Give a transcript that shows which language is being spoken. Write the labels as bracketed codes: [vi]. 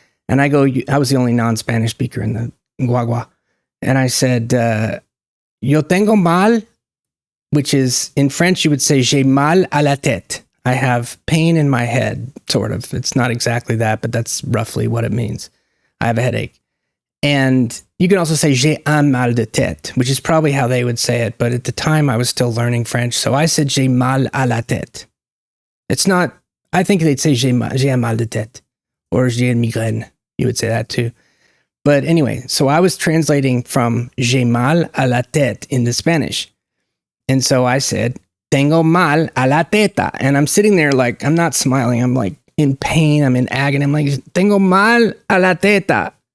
[en] And I go, I was the only non-Spanish speaker in the guagua. And I said, [es] yo tengo mal, [en] which is in French, you would say [fr] j'ai mal à la tête. [en] I have pain in my head, sort of. It's not exactly that, but that's roughly what it means. I have a headache. And you can also say [fr] j'ai un mal de tête, [en] which is probably how they would say it. But at the time, I was still learning French. So I said [fr] j'ai mal à la tête. [en] It's not, I think they'd say [fr] j'ai un mal de tête, [en] or [fr] j'ai une migraine. [en] You would say that too. But anyway, so I was translating from [fr] j'ai mal à la tête [en] into Spanish. And so I said, [es] tengo mal a la teta. [en] And I'm sitting there like, I'm not smiling. I'm like in pain. I'm in agony. I'm like, [es] tengo mal a la teta.